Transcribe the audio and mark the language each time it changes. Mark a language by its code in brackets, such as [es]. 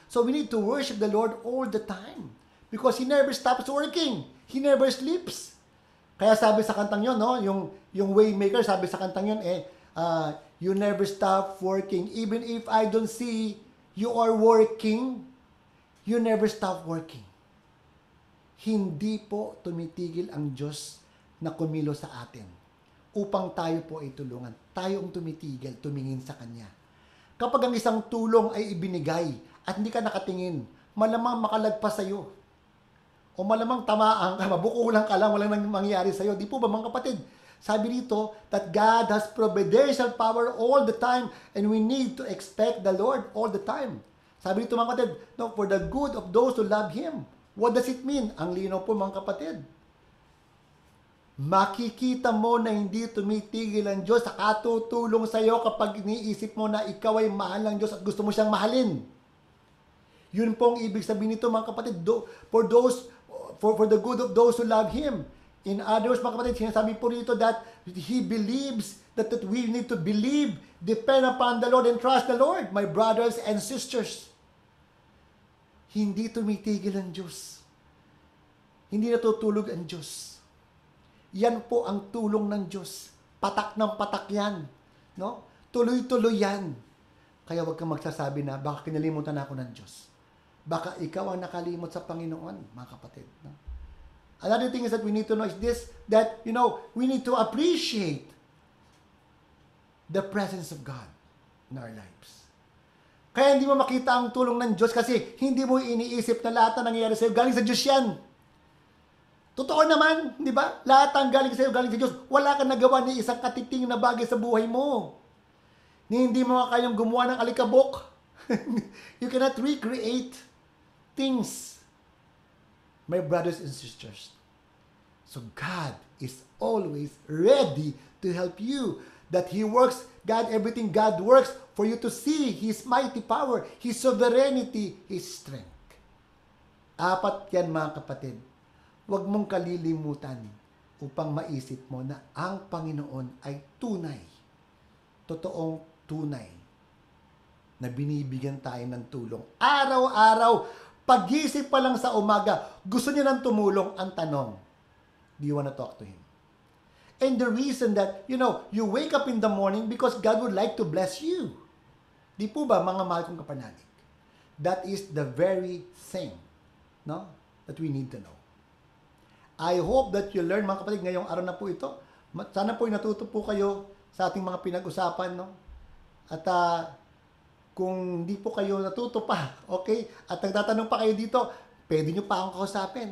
[en] So we need to worship the Lord all the time. Because He never stops working. He never sleeps. [tl] Kaya sabi sa kantang yun, no? Yung Waymaker, sabi sa kantang yun, [en] you never stop working. Even if I don't see you are working, you never stop working. [tl] Hindi po tumitigil ang Diyos na kumilo sa atin upang tayo po ay tulungan. Tayo ang tumitigil, tumingin sa Kanya. Kapag ang isang tulong ay ibinigay at hindi ka nakatingin, malamang makalagpas sa iyo. O malamang tamaan ka, mabukulan ka lang, walang mangyayari sa iyo. Di po ba mga kapatid? Sabi dito [en] that God has providential power all the time and we need to expect the Lord all the time. [tl] Sabi dito mga kapatid, no, [en] for the good of those who love Him. What does it mean? [tl] Ang linaw po mga kapatid. Makikita mo na hindi tumitigil ang Diyos sa katutulong sa iyo kapag iniisip mo na ikaw ay mahal ng Diyos at gusto mo siyang mahalin. Yun po ang ibig sabihin nito mga kapatid, [en] for the good of those who love Him. In other words, [tl] mga kapatid, sinasabi po rito [en] that He believes that we need to believe, depend upon the Lord and trust the Lord, my brothers and sisters. [tl] Hindi tumitigil ang Diyos. Hindi natutulog ang Diyos. Yan po ang tulong ng Diyos. Patak ng patak yan. No? Tuloy-tuloy yan. Kaya huwag kang magsasabi na, baka kinalimutan ako ng Diyos. Baka ikaw ang nakalimot sa Panginoon, mga kapatid. No? [en] Another thing is that we need to know is this, that, we need to appreciate the presence of God in our lives. [tl] Kaya hindi mo makita ang tulong ng Diyos kasi hindi mo iniisip na lahat na nangyayari sa iyo, galing sa Diyos yan. Totoo naman, di ba? Lahat ang galing sa iyo, galing sa Diyos. Wala kang nagawa ni isang katiting na bagay sa buhay mo. Hindi mo kayang gumawa ng alikabok. [en] You cannot recreate things. My brothers and sisters. So God is always ready to help you. That He works, everything God works for you to see His mighty power, His sovereignty, His strength. [tl] Apat yan mga kapatid. Huwag mong kalilimutan upang maisip mo na ang Panginoon ay tunay. Totoong tunay na binibigyan tayo ng tulong. Araw-araw, pag-isip pa lang sa umaga, gusto niya ng tumulong. [en] Ang tanong, do you want to talk to Him? And the reason that, you wake up in the morning because God would like to bless you. Di po ba, mga mahal kong kapanalig? That is the very thing, that we need to know. I hope that you learn, [tl] mga kapatid, ngayong araw na po ito. Sana po natuto po kayo sa ating mga pinag-usapan, At kung hindi po kayo natuto pa, okay? At nagtatanong pa kayo dito, pwede nyo pa akong kausapin.